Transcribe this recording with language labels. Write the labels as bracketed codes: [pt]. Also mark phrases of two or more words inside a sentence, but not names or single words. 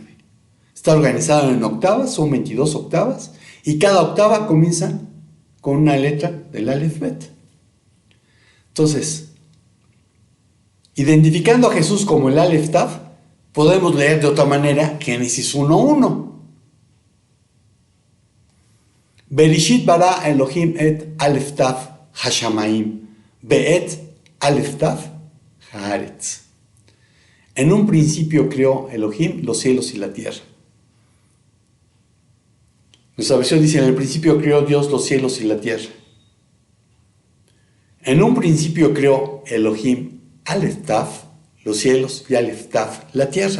[es] Está organizado en octavas, son 22 octavas, y cada octava comienza con una letra del Aleph Bet. Entonces, identificando a Jesús como el Aleph Taf, podemos leer de otra manera Génesis 1:1. [he] בראשית ברא אלהים את אלף תו השמים, ואת אלף תו הארץ. [es] En un principio creó Elohim los cielos y la tierra. Nuestra versión dice, en el principio creó Dios los cielos y la tierra. En un principio creó Elohim Aleph Taf, los cielos, y Aleph Taf, la tierra.